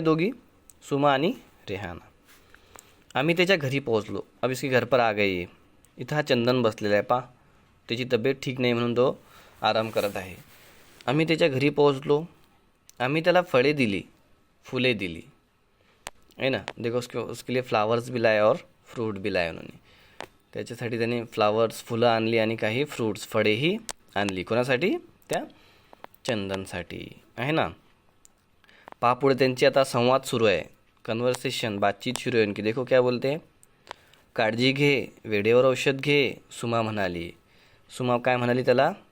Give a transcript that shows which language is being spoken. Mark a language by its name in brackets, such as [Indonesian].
[Marathi] दोघी, सुमा आणि रेहाना. आम्ही त्याच्या घरी पोहोचलो. [Hindi] अब इसके घर पर आ गई. [Marathi] इथं हा चंदन बसलेला आहे. पा त्याची तब्येत ठीक नाही म्हणून तो आराम करत आहे. आम्ही त्याच्या घरी पोहोचलो. आम्ही त्याला फळे दिली, फुले दिली, है ना. [Hindi] देखो उसके लिए फ्लावर्स भी लाए और फ्रूट भी लाए उन्होंने. [Marathi] त्याच्यासाठी त्याने फ्लावर्स, फुलं आणली आणि काही फ्रूट्स, फळेही आणली. कोणासाठी? त्या चंदनसाठी, आहे ना. पहा पुढे त्यांची आता संवाद सुरू आहे. कन्व्हर्सेशन, बातचीत सुरू आहे. [Hindi] की देखो क्या बोलते हैं. [Marathi] काळजी घे, वेळेवर औषध घे, सुमा म्हणाली. सुमा काय म्हणाली त्याला?